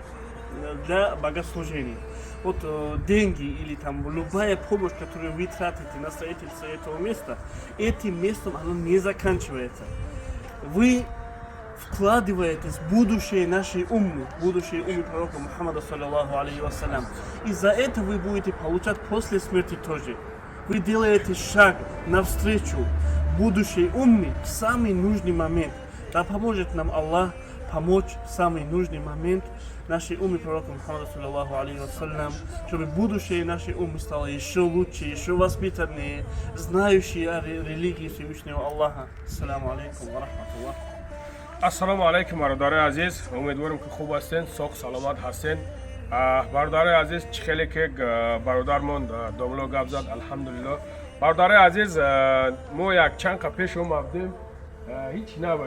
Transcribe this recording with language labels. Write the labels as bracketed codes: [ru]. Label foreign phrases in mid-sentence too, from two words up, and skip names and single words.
[ru] Для богослужения. Вот деньги или там любая помощь, которую вы тратите на строительство этого места, этим местом оно не заканчивается. Вы вкладываетесь в будущее нашей уммы, будущее уммы пророка Мухаммада [ar] صلى الله عليه وسلم. [ru] И за это вы будете получать после смерти тоже. Вы делаете шаг навстречу будущей умме в самый нужный момент. Да поможет нам Аллах помочь в самый нужный момент нашей уммы пророка Мухаммада [ar] صلى الله عليه وسلم, [ru] чтобы будущее нашей уммы стало еще лучше, еще воспитаннее, знающие о религии Всевышнего Аллаха. [ar] السلام عليكم ورحمة الله. [tg] ассалому алейкум бародари азиз, умедворим ки хуб ҳастен, соғ саломат ҳастен. бародари азиз, чӣ хеле ки бародармон домло гап зад, алҳамдулилло. бародари азиз, мо якчанд пеш омадем, ҳеҷ набуд.